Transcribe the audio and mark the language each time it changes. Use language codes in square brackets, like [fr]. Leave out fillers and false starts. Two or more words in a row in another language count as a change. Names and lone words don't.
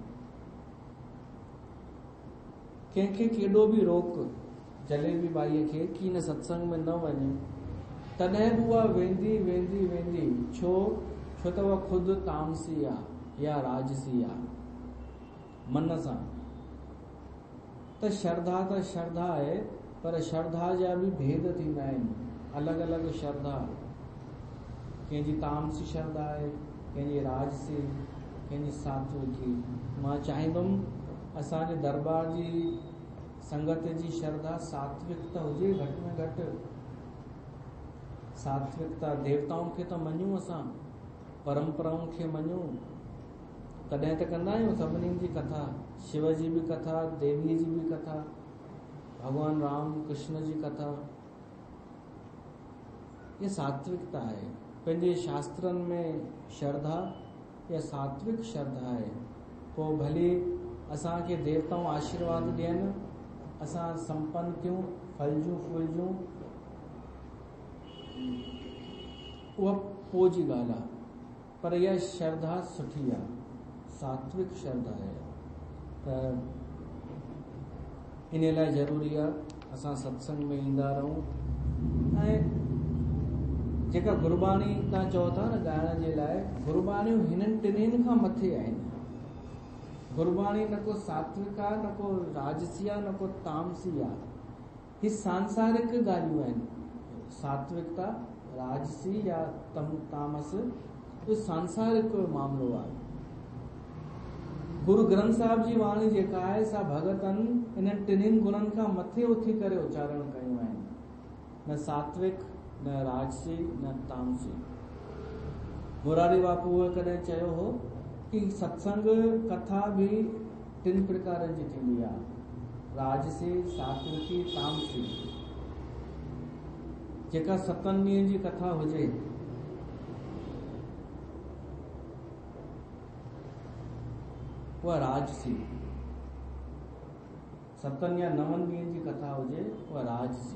[sd] कंहिंखे केॾो बि रोक जलेबी बाईअ खे कि हिन सत्संग में न वञे, तॾहिं बि उहा वेंदी। छो त उहा ख़ुदि तामसी आहे या राजसी आहे मन सां। त श्रद्धा आहे, पर श्रद्धा जा भी भेद थींदा आहिनि, अलॻि अलॻि श्रद्धा। कंहिंजी तामसी श्रद्धा आहे, कंहिंजी राजसी, कंहिंजी सात्विकी। मां चाहींदुमि असांजे दरबार जी संगत जी श्रद्धा सात्विकता हुजे, घटि में घटि सात्विकता। देवताउनि खे त मञूं, असां परंपराउनि खे मञूं, तॾहिं त कंदा आहियूं सभिनी जी कथा, शिव जी भी कथा, देवीअ जी भी कथा, भगवान राम कृष्ण जी कथा। [hi] ये सात्विकता है। [sd] पंहिंजे शास्त्रनि में श्रद्धा या सात्विक श्रद्धा आहे। पोइ भले असांखे देवताऊं आशीर्वाद ॾियनि, असां संपन्न थियूं, फलजूं फूलजूं, उहा पोइ जी ॻाल्हि आहे, पर इहा श्रद्धा सुठी आहे, सात्विक श्रद्धा आहे। त इन लाइ ज़रूरी आहे असां सत्संग में ईंदा रहूं। ऐं जेका गुरबाणी तव्हां चओ था न ॻाइण जे लाइ, गुरबाणियूं हिननि टिन्हिनि खां मथे आहिनि। गुरबाणी न को सात्विक आहे, न को राजसी आहे, न को तामसी आहे। ही सांसारिक ॻाल्हियूं आहिनि। सात्विकता, राजसी या तामस, इहो सांसारिक मामिलो आहे। गुरु ग्रंथ साहिब जी वाणी जेका आहे सा भगतनि इन्हनि टिन्हिनि गुणनि खां मथे उथी करे उच्चारण कयूं आहिनि, न सात्विक, न राजसी, न तामसी। मुरारी बापू कॾहिं चयो हो कि सत्संग कथा भी 3 प्रकारनि जी थींदी आहे, राजसी, सात्विकी, तामसी। जेका 7 ॾींहंनि जी कथा हुजे, उहा राजसी। 7 या 9 ॾींहंनि जी कथा हुजे, उहा राजसी।